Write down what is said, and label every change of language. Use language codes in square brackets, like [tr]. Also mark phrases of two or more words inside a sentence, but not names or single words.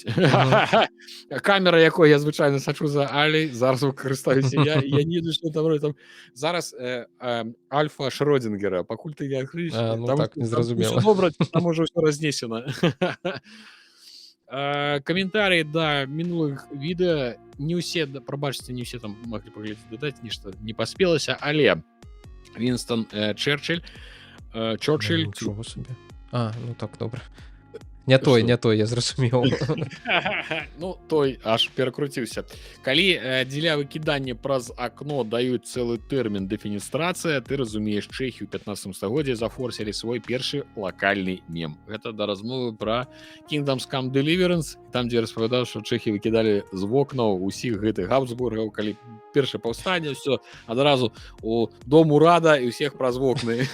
[be] Камера, якой я звычайна сачу за Аляй, зараз выкарыстаюся я не ведаю, што там зараз альфа Шрёдингера, пакуль ты не адкрыеш, так не зразумела. Добра, там можа ўсё разнесена. Каментарыі да мінулых відэа, не ўсе, прабачце, не ўсе там маглі паглядзець, дадаць нешта не паспелася, але Вінстон Чэрчилль, [uk] Чого собі. Ну так, добре. [be] Не той, я зразумеў. Ну, той аж перакруціўся. Калі дзеля выкідання праз акно даюць цэлы тэрмін дэфеністрацыя, ты разумееш, чэхі ў 15 стагоддзі зафорсілі свой першы лакальны мем. Гэта да размовы пра Kingdoms Come Deliverance, там, дзе распавядаў, што чэхі выкідалі з вокнаў усіх гэтых Габсбургаў, калі першае паўстанне, ўсё адразу у дом урада і ўсіх праз вокны.